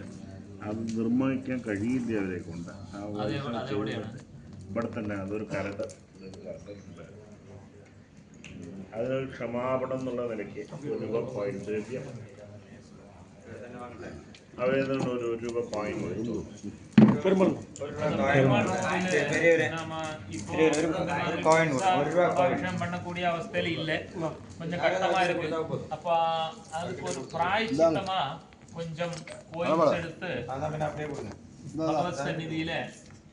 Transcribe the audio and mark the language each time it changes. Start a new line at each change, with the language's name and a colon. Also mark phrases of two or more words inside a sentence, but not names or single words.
Malayalam: അത് നിർമ്മിക്കാൻ കഴിയില്ല അവരെ കൊണ്ട്. ആ ഇവിടെ തന്നെ അതൊരു കരട് അതിനൊരു ക്ഷമാപണം എന്നുള്ള നിലയ്ക്ക് ദ്രവ്യം അവരേതുകൊണ്ട് ₹1 കോയിൻ കൊടുത്തു.
Tamil: பண்ணக்கூடிய அவஸ்தையில இல்ல, கொஞ்சம் கஷ்டமா இருக்கு. அப்ப அதுக்கு ஒரு பிராயச்சித்தமா கொஞ்சம் கோயில்ஸ் எடுத்து பகவத் சந்நிதியில